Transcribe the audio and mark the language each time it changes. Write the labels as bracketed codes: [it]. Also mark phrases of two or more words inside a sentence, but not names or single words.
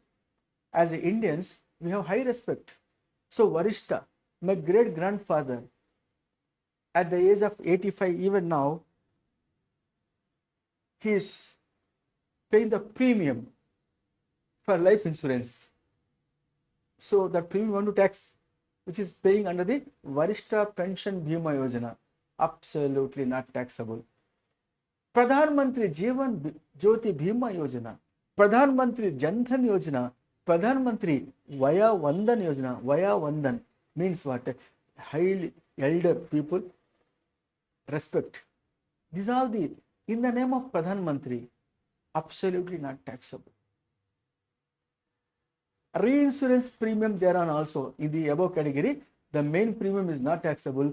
[en] As Indians, we have high respect. So Varishta, my great grandfather, at the age of 85, even now, he is paying the premium for life insurance. So that premium you want to tax, which is paying under the Varishta Pension Bhima Yojana, absolutely not taxable. Pradhan Mantri Jeevan Jyoti Bhima Yojana, Pradhan Mantri Jan Dhan Yojana, Pradhan Mantri Vaya Vandan Yojana. Vaya Vandan means what? Highly elder people respect. These are the, in the name of Pradhan Mantri, absolutely not taxable. Reinsurance premium thereon also in the above category, the main premium is not taxable.